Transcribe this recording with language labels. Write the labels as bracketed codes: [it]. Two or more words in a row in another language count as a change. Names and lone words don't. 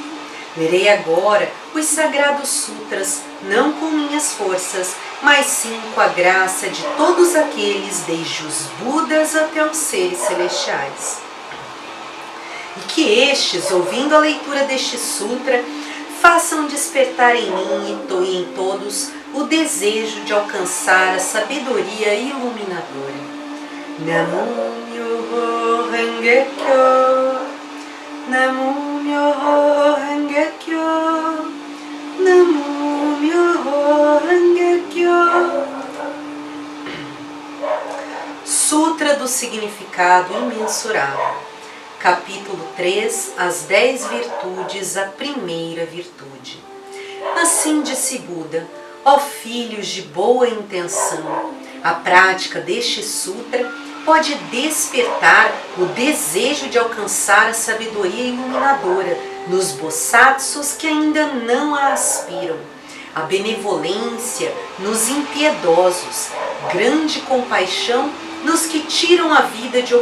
[pt] Lerei agora os Sagrados Sutras, não com minhas forças, mas sim com a graça de todos aqueles, desde os Budas até os seres celestiais. E que estes, ouvindo a leitura deste sutra, façam despertar em mim e em todos o desejo de alcançar a sabedoria iluminadora. [ja] 南無妙法蓮華経、南無妙法蓮華経、南無妙法蓮華経. [pt] Sutra do Significado Imensurável. Capítulo 3, as 10 virtudes, a primeira virtude. Assim disse Buda: ó filhos de boa intenção, a prática deste sutra pode despertar o desejo de alcançar a sabedoria iluminadora nos bodhisattvas que ainda não a aspiram, a benevolência nos impiedosos, grande compaixão nos que tiram a vida de